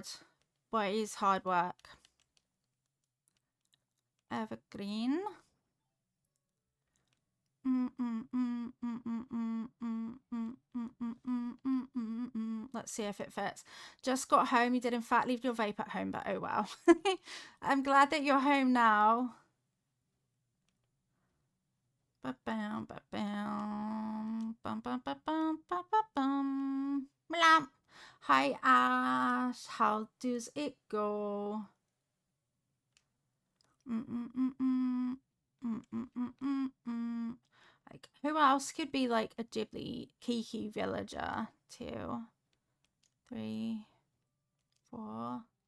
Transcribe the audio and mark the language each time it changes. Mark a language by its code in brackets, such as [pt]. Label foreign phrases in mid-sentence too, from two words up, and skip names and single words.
[en] But it is hard work. Evergreen. Let's see if it fits. Just got home. You did in fact leave your vape at home, but oh well. I'm glad that you're home now. Ba-bam, ba-bam, bum, bum, ba-bum, ba-ba-bum. Blam. Hi, Ash. How does it go? Mm-mm-mm-mm. Mm-mm-mm-mm-mm. Like, who else could be like a ghibli Kiki villager? 2, 3, 4.